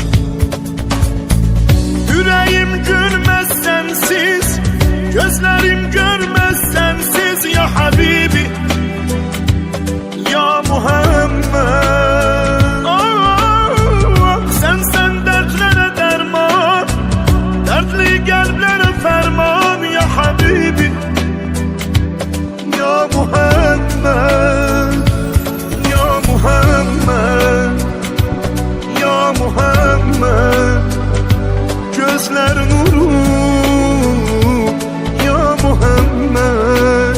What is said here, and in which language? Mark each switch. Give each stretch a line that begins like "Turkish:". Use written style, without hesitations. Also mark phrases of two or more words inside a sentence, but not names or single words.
Azerbaijani: Ürəyim gülməz sənsiz, gözlərim görməz sənsiz.
Arabic: يا حبيبي يا محمد.
Azerbaijani: Sen dərdlərə dərman, dərdli qəlblərə fərman.
Arabic: يا حبيبي يا محمد يا محمد يا محمد.
Azerbaijani: Gözler nuru,
Arabic: يا محمد.